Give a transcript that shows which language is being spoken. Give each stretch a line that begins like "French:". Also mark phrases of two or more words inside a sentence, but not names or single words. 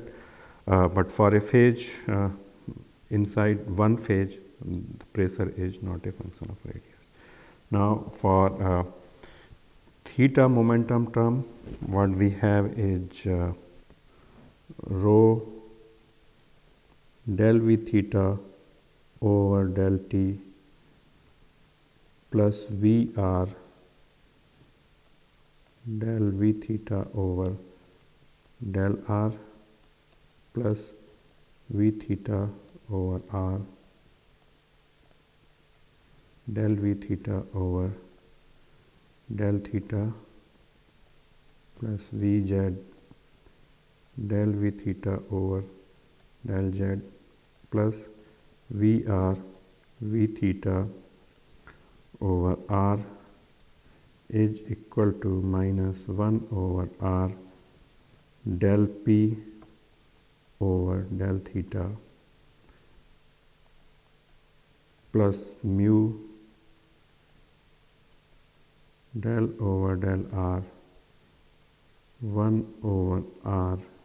English: But for a phase, inside one phase, the pressure is not a function of radius. Now for theta momentum term, what we have is rho del V theta over del T plus VR del V theta over del R plus V theta over R del V theta over del theta plus Vz del V theta over del Z plus VR V theta over R is equal to minus 1 over R del P over del theta plus mu del over del R 1 over R